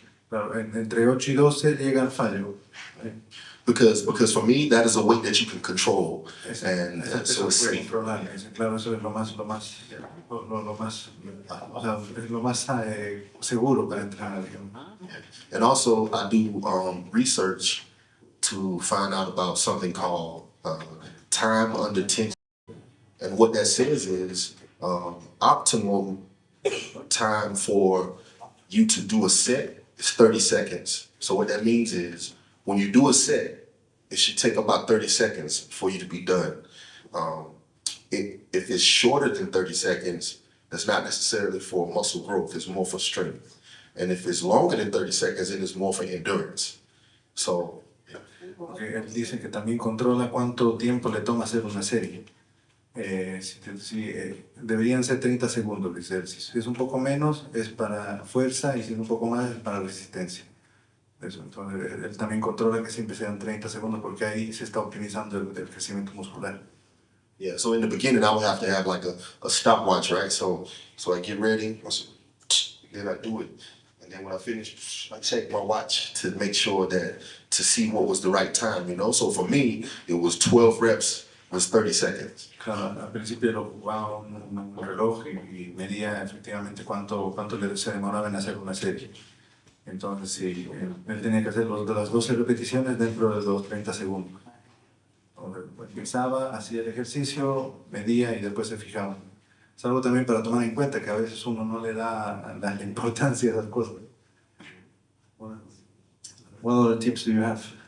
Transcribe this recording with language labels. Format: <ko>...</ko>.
<es>Claro, entre 8 y 12 llega al fallo.</es> <en>Because for me, that is a weight that you can control. And so it's safe.</en> <es>Claro, eso es lo más, o sea, es lo más seguro para entrenar.</es> <en>And also, I do research to find out about something called time under tension. And what that says is optimal time for you to do a set is 30 seconds. So what that means is when you do a set, it should take about 30 seconds for you to be done. If it's shorter than 30 seconds, that's not necessarily for muscle growth, it's more for strength. And if it's longer than 30 seconds, it is more for endurance. So,</en> <es>porque él dice que también controla cuánto tiempo le toma hacer una serie. Deberían ser 30 segundos, dice él. Si es un poco menos, es para fuerza, y si es un poco más, es para resistencia. Eso, entonces, él también controla que siempre sean 30 segundos porque ahí se está optimizando el crecimiento muscular.</es> <en>yeah, so in the beginning, I would have to have like a stopwatch, right? So I get ready, then I do it. And then when I finish, I check my watch to make sure to see what was the right time, you know? So for me, it was 12 reps was 30 seconds.</en> <es>Claro, al principio lo jugaba un reloj y medía efectivamente cuánto se demoraba en hacer una serie. Entonces, sí, él tenía que hacer las 12 repeticiones dentro de los 30 segundos. Empezaba, hacía el ejercicio, medía y después se fijaba. Es algo también para tomar en cuenta que a veces uno no le da la importancia a esas cosas.</es> <en>What other tips do you have?</en>